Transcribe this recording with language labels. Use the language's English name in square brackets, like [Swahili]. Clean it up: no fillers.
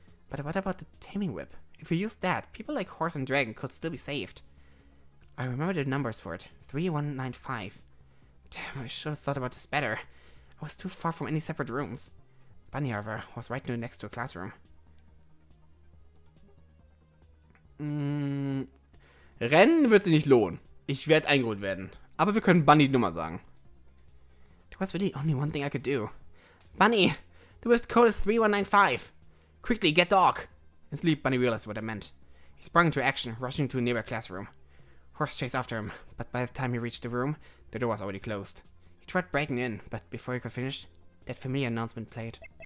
[English] But what about the taming whip? If we used that, people like Horse and Dragon could still be saved. I remember the numbers for it. 3195. Damn, I should have thought about this better. I was too far from any separate rooms. Bunny, however, was right next to a classroom. [German] Rennen wird sich nicht lohnen. Ich werde eingeholt werden. Aber wir können Bunny die Nummer sagen. [English] There was really only one thing I could do. Bunny, the Wisp code is 3195. Quickly, get Dog. In sleep, Bunny realized what I meant. He sprung into action, rushing to a nearby classroom. Horse chased after him, but by the time he reached the room, the door was already closed. He tried breaking in, but before he could finish, that familiar announcement played.